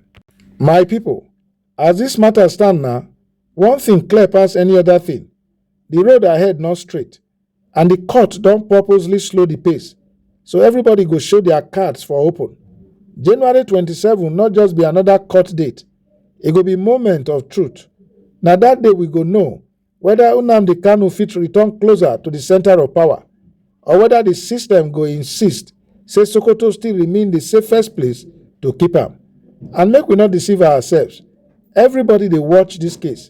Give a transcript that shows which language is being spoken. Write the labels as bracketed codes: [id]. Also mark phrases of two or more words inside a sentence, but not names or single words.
[pcm] My people, as this matter stand now, one thing clear pass any other thing. The road ahead not straight, and the court don purposely slow the pace, so everybody go show their cards for open. January 27 not just be another court date, e go be moment of truth. Na that day we go know whether Nnamdi Kanu fit return closer to the center of power or whether the system go insist say Sokoto still remain the safest place to keep am. And make we not deceive ourselves. Everybody dey watch this case.